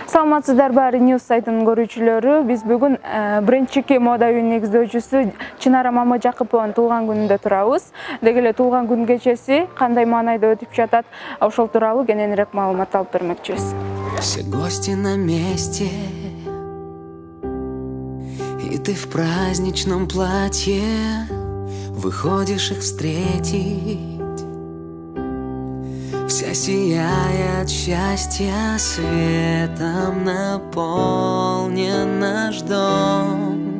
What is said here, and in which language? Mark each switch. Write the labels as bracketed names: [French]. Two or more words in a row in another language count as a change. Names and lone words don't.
[Kyrgyz] Саламатсыздар баары News сайтынын көрүүчүлөрү. Биз бүгүн бренд Чики мода үйүнүн негиздөөчүсү Чынара Мамажакыпованын туулган күнүндө турабыз. Деги эле туулган күн кечеси кандай маанайда өтүп жатат, ошол тууралуу кененирээк маалымат алып бермекчибиз. [Russian] Все гости на месте, и ты в праздничном платье выходишь их встретить. Вся сияя от счастья, светом наполнен наш дом.